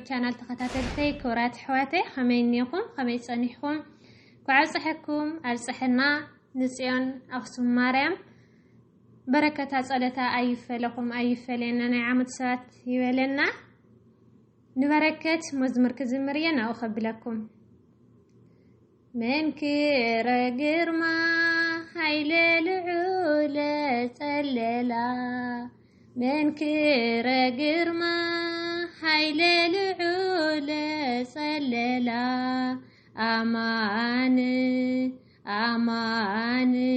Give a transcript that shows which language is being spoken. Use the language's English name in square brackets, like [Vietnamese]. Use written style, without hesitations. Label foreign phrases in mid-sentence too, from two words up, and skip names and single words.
[Tigrinya] ቻናል ተኸታተልተይ ክብራት ኣሕዋተይ ከመይ እኒኹም ከመይ ፀኒሕኩም ክዓብፅሐኩም ኣልፅሕና ንጽዮን ኣክሱም ማርያም በረከታ ጸለታ ኣይፈለኩም ኣይፈለና ናይ ዓመት ሰባት ይበለና ንበረከት መዝሙር ክዝምር እየ ናብኡ ከብለኩም [Geez] መንክረ ግርማ ኃይለ ልዑለ ጸለላ መንክረ ግርማ ኃይለ ልዑለ ጸለላ አማን አማን